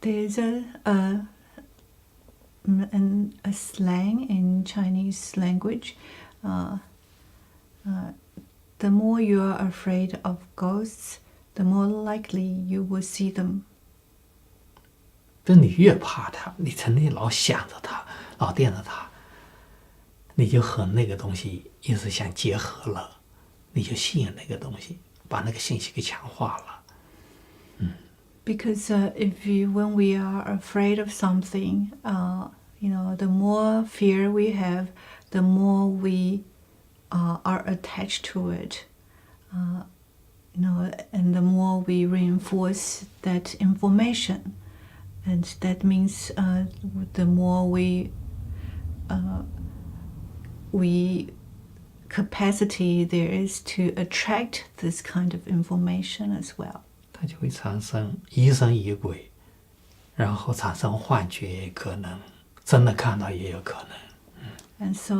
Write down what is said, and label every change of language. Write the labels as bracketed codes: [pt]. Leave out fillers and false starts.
[en] There's a slang in Chinese language. The more you are afraid of ghosts, the more likely you will see them. [zh] 就你越怕它，你成天老想着它，老惦着它，你就和那个东西一直相结合了，你就吸引那个东西，把那个信息给强化了。 [en] Because when we are afraid of something, the more fear we have, the more we are attached to it. And the more we reinforce that information, and that means the more we capacity there is to attract this kind of information as well. [zh] 它就会产生疑神疑鬼，然后产生幻觉也可能，真的看到也有可能。